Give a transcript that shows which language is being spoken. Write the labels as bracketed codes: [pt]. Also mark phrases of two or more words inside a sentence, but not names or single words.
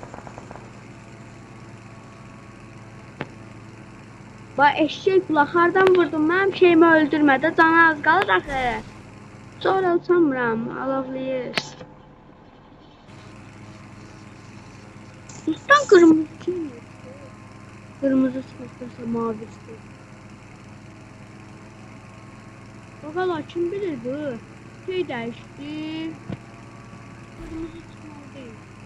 [az] Bax, eşek qulaq, hardan vurdum? Mənim şeyimi öldürmədə, canı az qalır axı. Sonra uçamıram, alavlayır. [tr] Üstten kırmızı kim? Kırmızı çıkarsa mavi çıkıyor. Bakalım kim bilir bu? Şey değişti. Kırmızı çıkmalı değil.